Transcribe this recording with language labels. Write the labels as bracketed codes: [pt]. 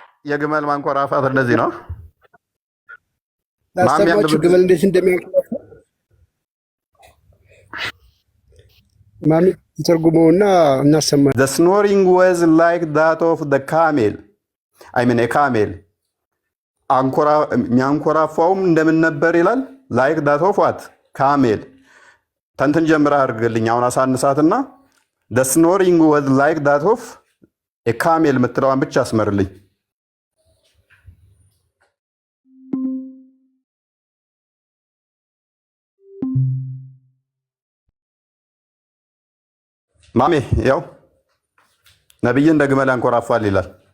[am] የግመል ማንኮራፋት እንደዚህ ነው። ላስተማችሁ ግመል እንዴት እንደሚያንኮራፋ ማሚ ተርጉመውና እናሰማ። [en] The snoring was like that of the camel. I mean a camel. [am] የሚያንኮራፋውም እንደምን ነበር ይላል? [en] Like that of what? Camel. [am] ተንትን ጀምራ አድርግልኝ አሁን አሳንሳትና [en] The snoring was like that of a camel [am] የምትለዋን ብቻ አስመርልኝ። ማሜ ያው ነብይ እንደ ግመል ያንኮራፋል ይላል።